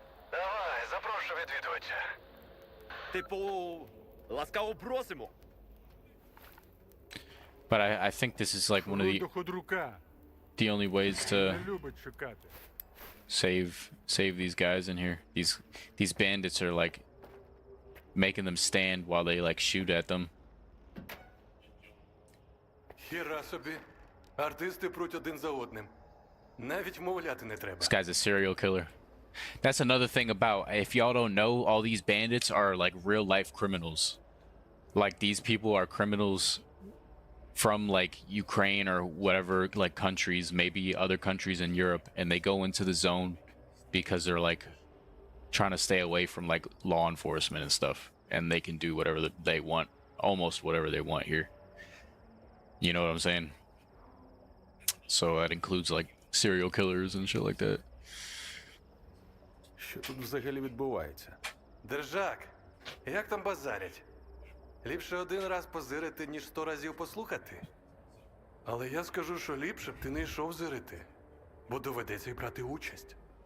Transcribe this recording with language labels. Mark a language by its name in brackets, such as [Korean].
[Ukrainian] Давай, запрошую відвідувача. Типу, ласкаво просимо. [English] But I think this is like one of the only ways to save these guys in here. These bandits are like making them stand while they like shoot at them. [Ukrainian] Хіра собі. Артисти пруть один за одним. Навіть вмовляти не треба. [English] This guy's a serial killer. That's another thing about, if y'all don't know, all these bandits are like real life criminals. Like these people are criminals from like Ukraine or whatever like countries, maybe other countries in Europe, and they go into the zone because they're like trying to stay away from like law enforcement and stuff, and they can do whatever they want, almost whatever they want here. You know what I'm saying? So that includes like serial killers and shit like that. [Ukrainian] Що тут взагалі відбувається? Держак, як там базарять? Ліпше один раз позирити, ніж 100 разів послухати. Але я скажу, що ліпше б ти не йшов зирити, бо доведеться й брати участь.